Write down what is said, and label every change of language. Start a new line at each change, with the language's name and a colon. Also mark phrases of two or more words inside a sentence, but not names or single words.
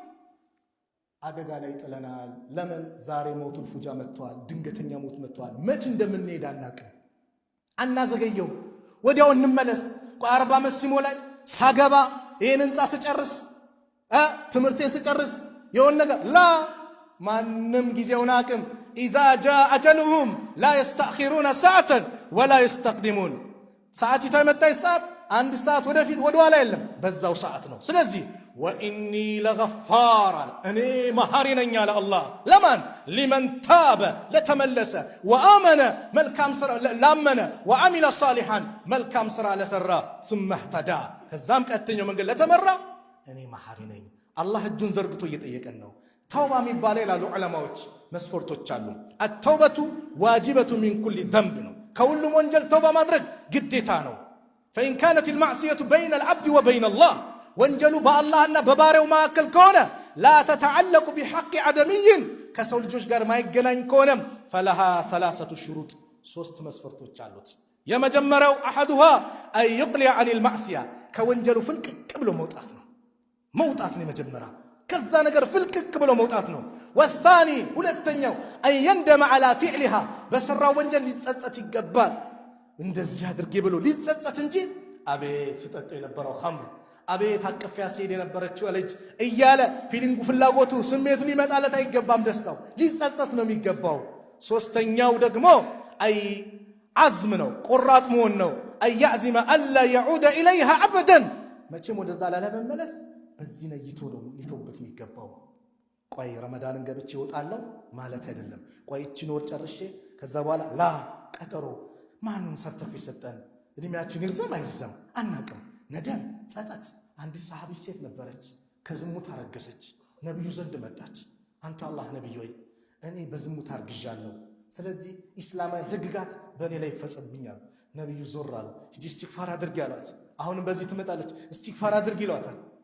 Amharic: አደጋ ላይ ጥለናል ለምን ዛሬ
Arabic: موت الفجأة
Amharic: መጥቷል ድንገተኛ ሞት መጥቷል መች እንደምንሄድ አናውቅም አናዘገየው ወዲያው እንመለስ 40 ዓመት ሲሞላኝ ሳገባ ይሄን እንጻ ስጨርስ ትምርቴን ስጨርስ የሆነ ነገር ላ ማንም ጊዜውን አቅም
Arabic: اذا جاء اجلهم لا يستأخرون ساعه ولا يستقدمون
Amharic: ሰዓቲቷ የመጣች ሰዓት አንድ ሰዓት ወደፊት ወደ ኋላ የለም በዛው ሰዓት ነው ስለዚህ
Arabic: واني لغفار
Amharic: እኔ መሐሪ ነኝ አለ አላህ ለማን لمن تاب ለተመለሰ وآمن መልካም ስራ ላመነ
Arabic: وعمل صالحا
Amharic: መልካም ስራ ለሰራ
Arabic: ثم اهتدى
Amharic: ከዛም ቀጥተኛው መንገድ ለተመራ እኔ መሐሪ ነኝ አላህ እጁን ዘርግቶ እየጠየቀን ነው ተውባ የሚባለው ይላሉ ዑለማዎች መስፈርቶች አሉ
Arabic: التوبه واجبه من كل ذنب
Amharic: ነው ከሁሉም ወንጀል ተውባ ማድረግ ግዴታ ነው
Arabic: فإن كانت المعصية بين العبد وبين الله
Amharic: ወንጀሉ በአላህና በባሪያው መካከል ከሆነ
Arabic: لا تتعلق بحق عدمي
Amharic: ከሰው ልጆች ጋር ማይገናኝ ከሆነ
Arabic: فلها ثلاثه شروط
Amharic: ሶስት መስፈርቶች አሉት የመጀመሪያው
Arabic: احدها اي يقلع عن المعصيه
Amharic: ከወንጀሉ ፍልቅቅ ብሎ መውጣት ነው ነው የመጀመሪያው ከዛ ነገር ፍልቅቅ ብሎ መውጣት ነው والثاني ሁለተኛው
Arabic: اي يندم على فعلها
Amharic: በሰራው ወንጀል ሊጸጸት ይገባል እንደዚህ አድርጌ ብሎ ሊጸጸት እንጂ አቤት ሲጠጣ የነበረው ኸምር አቤት አቀፊያ ሲሄድ የነበረችው ልጅ እያለ ፊሊንጉ ፍላጎቱ ስሜቱ ሊመጣለት አይገባም ደስታው ሊጸጸት ነው የሚገባው ሶስተኛው ደግሞ
Arabic: أي عزم
Amharic: ነው ቆራጥ መሆን ነው
Arabic: أي يعزم ألا يعود اليها ابدا
Amharic: መቼም ወደዛ ላለመመለስ በዚህ ነይቶ ነው ሊተውበት የሚገባው ቆይ ረመዳንን ገብቼ እወጣለሁ ማለት አይደለም ቆይ እቺን ወር ጨርሼ ከዛ በኋላ ላ ቀጠሮ ማንም ሰርተፊኬት ሰጠን እድሜያችን ይርዘም አይርዘም አናቅም ነደም ጸጸት አንድ ሰሃቢ ሴት ነበረች ከዝሙት አረገሰች ነብዩ ዘንድ መጣች አንተ አላህ ነብይ ወይ እኔ በዝሙት አርግዣለሁ ስለዚህ እስላማዊ ህግጋት በእኔ ላይ ይፈጸምብኛል ነብዩ ዞር አሉ ሂጂ ኢስቲግፋር አድርጊ አሏት አሁንም በዚህ ትመጣለች ኢስቲግፋር አድርጊ ይሏታል